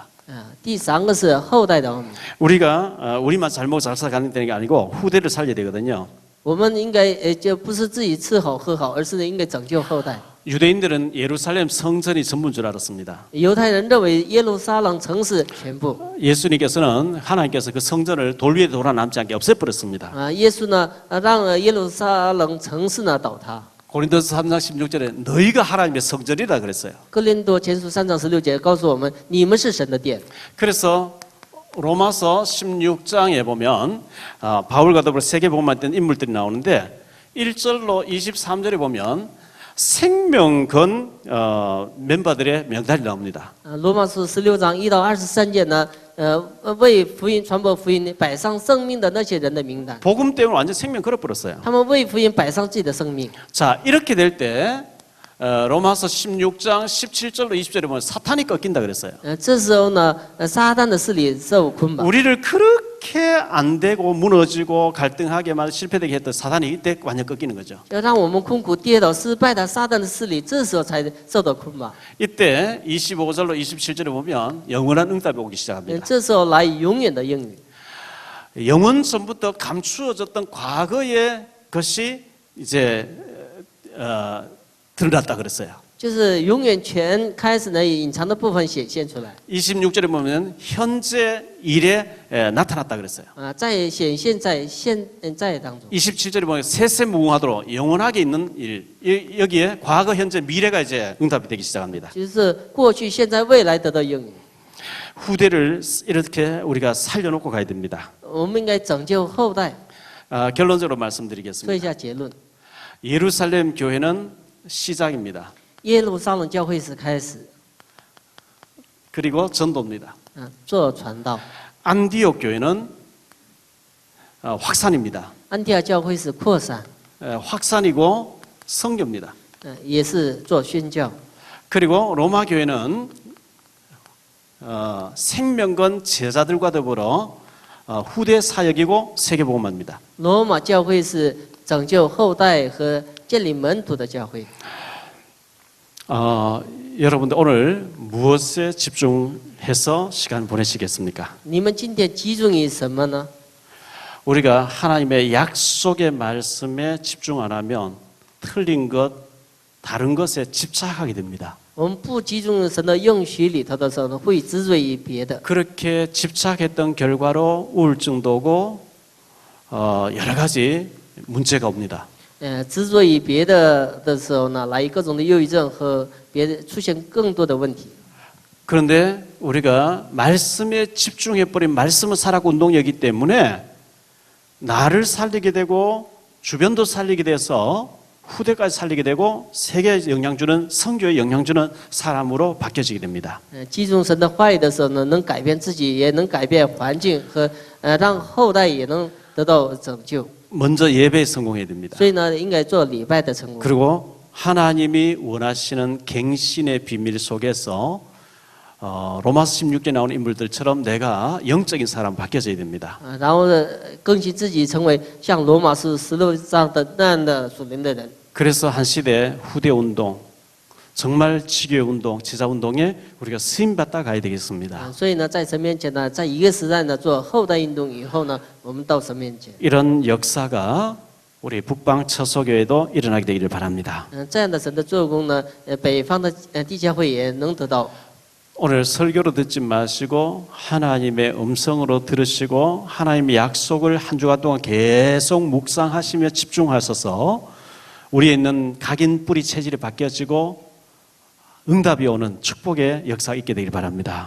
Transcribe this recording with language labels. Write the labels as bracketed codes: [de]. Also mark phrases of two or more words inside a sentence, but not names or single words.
[zh] 第三个是后代的奥秘。 [ko] 우리가 우리만 잘 먹고 잘 살아가는 게 아니고 후대를 살려야 되거든요. [zh] 我们应该就不是自己吃好喝好，而是应该拯救后代。 [ko] 유대인들은 예루살렘 성전이 전부인 줄 알았습니다. [zh] 犹太人认为耶路撒冷城是全部。 [ko] 예수님께서는 하나님께서 그 성전을 돌 위에 돌아 남지 않게 없애버렸습니다. [zh] 耶稣呢，让耶路撒冷城市呢倒塌。 [ko] 고린도서 3장 16절에 너희가 하나님의 성전이라 그랬어요. [zh] 哥林多前书3章16节告诉我们，你们是神的殿。 [ko] 그래서 로마서 16장에 보면 바울과 더불어 세계복음만 했던 인물들이 나오는데 1절로 23절에 보면 생명 건 멤버들의 명단이 나옵니다. [zh] 罗马书16章1到23节呢，为福音传播福音摆上生命的那些人的名单， [ko] 복음 때문에 완전 생명 걸어버렸어요. [zh] 他们为福音摆上自己的生命。 [ko] 자, 이렇게 될 때 로마서 16장 17절로 20절에 보면 사탄이 꺾인다 그랬어요. [zh] 这时候呢，撒旦的势力受捆绑。 [ko] 우리를 그렇게 안 되고 무너지고 갈등하게만 실패되게 했던 사탄이 이때 완전 꺾이는 거죠. [zh] 要让我们困苦跌倒失败的撒旦的势力，这时候才受到捆绑。 [ko] 이때 25절로 27절에 보면 영원한 응답이 오기 시작합니다. [zh] 这时候来永远的应允。 [ko] 영원 전부터 감추어졌던 과거의 것이 이제 드러났다 그랬어요. [zh] 就是永远全开始呢隐藏的部分显现出来 [ko] 26절에 보면 현재 일에 나타났다 그랬어요. [zh] 在显现在现在当中。 [ko] 27절에 보면 세세무궁하도록 영원하게 있는 일 여기에 과거 현재 미래가 이제 응답이 되기 시작합니다. [zh] 就是过去、现在、未来得到应允。 [ko] 후대를 이렇게 우리가 살려놓고 가야 됩니다. [zh] 我们应该拯救后代。 [ko] 결론적으로 [zh] 做一 [ko] 말씀드리겠습니다. [zh] 下结论： [ko] 예루살렘 교회는 시작입니다. [zh] 耶路撒冷教会是开始， [ko] 그리고 전도입니다. [zh] 做传道； [ko] 안디옥 교회는 확산입니다. [zh] 安提阿教会是扩散， [ko] 확산이고 선교입니다. [zh] 也是做宣教。 [ko] 그리고 로마 교회는 생명건 제자들과 더불어 후대 사역이고 세계복음화입니다. [zh] 罗马教会是拯救后代和建立门徒的教会。 [ko] 여러분들 오늘 무엇에 집중해서 시간 보내시겠습니까? [zh] 你们今天集中于什么呢？ [ko] 우리가 하나님의 약속의 말씀에 집중 안 하면 틀린 것, 다른 것에 집착하게 됩니다. [zh] 我们不集中神的应许里头的时候呢，会执着于别的。 [ko] 그렇게 집착했던 결과로 우울증도 오고 여러 가지 문제가 옵니다. [zh] 执着于别的时候呢，来各种的忧郁症和别的出现更多的问题。 [ko] 그런데 우리가 말씀에 집중해버린 말씀은 살아가 운동이기 때문에 나를 살리게 되고 주변도 살리게 돼서 후대까지 살리게 되고 세계에 영향 주는 성교에 영향 주는 사람으로 바뀌어지게 됩니다. [zh] 集中神的话语的时候呢，能改变自己，也能改变环境和让后代也能得到拯救。 [ko] 먼저 예배에 성공해야 됩니다. [zh] 所以呢，应该做礼拜的成功。 [ko] 그리고 하나님이 원하시는 갱신의 비밀 속에서 로마서 16에 나오는 인물들처럼 내가 영적인 사람 바뀌어져야 됩니다. [zh] 然后呢，更新自己成为像罗马书16章的那样的属灵的人。 [ko] 그래서 한 시대 후대 운동, 정말 지교회 운동, 지자 운동에 우리가 쓰임 받다 가야 되겠습니다. [zh] 所以呢，在神面前呢，在一个时代呢做后代运动以后呢，我们到神面前。 [ko] 이런 역사가 우리 북방 처소교회도 일어나게 되기를 바랍니다. [zh] 这样的神的做工呢，北方的地教会也能得到。 [ko] 오늘 설교로 듣지 마시고 하나님의 음성으로 들으시고 하나님의 약속을 한 주간 동안 계속 묵상하시며 집중하셔서 우리에 있는 각인 뿌리 체질이 바뀌어지고 응답이 오는 축복의 역사가 있게 되길 바랍니다.